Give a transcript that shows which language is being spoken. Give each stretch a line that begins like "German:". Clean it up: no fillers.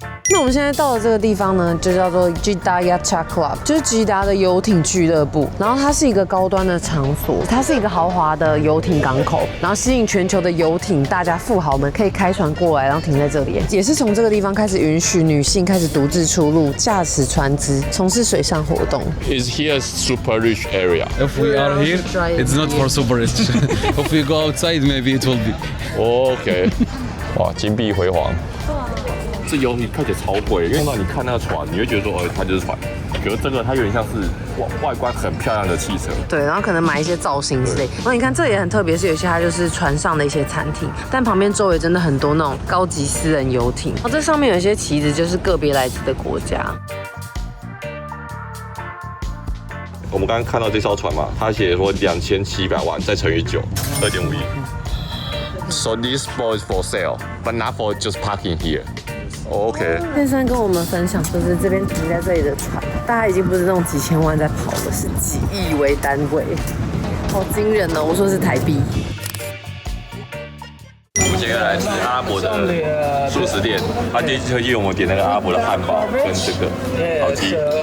Chinese: 那我们现在到的这个地方呢，就叫做 Jeddah Yacht Club， 就是吉达的游艇俱乐部。然后它是一个高端的场所，它是一个豪华的游艇港口，然后吸引全球的游艇大家富豪们可以开船过来，然后停在这里。也是从这个地方开始允许女性开始独自出入，驾驶船只，从事水上活动。
English: Is here super rich area? If we are here, it's not for super rich. If we go outside, maybe it will be.
Chinese: OK， 哇，金碧辉煌。这游艇看起来超贵，因为你看那个船，你会觉得说，它就是船。可是这个它有点像是外观很漂亮的汽车。对，然后可能买一些造型之类。然后你看这也很特别，是有些它就是船上的一些餐厅，但旁边周围真的很多那种高级私人游艇。然后这上面有一些旗子，就是个别来自的国家。我们刚刚看到这艘船嘛，它写说2700万，再乘以9，2.5亿。
English: So this boat is for sale, but not for just parking here. OK。
Chinese: 先生跟我们分享，就是这边停在这里的船，大家已经不是那种几千万在跑了，是几亿为单位，好惊人哦！我说是台币。我们接下来是阿拉伯的素食店，他推荐我们点那个阿拉伯的汉堡跟这个烤鸡。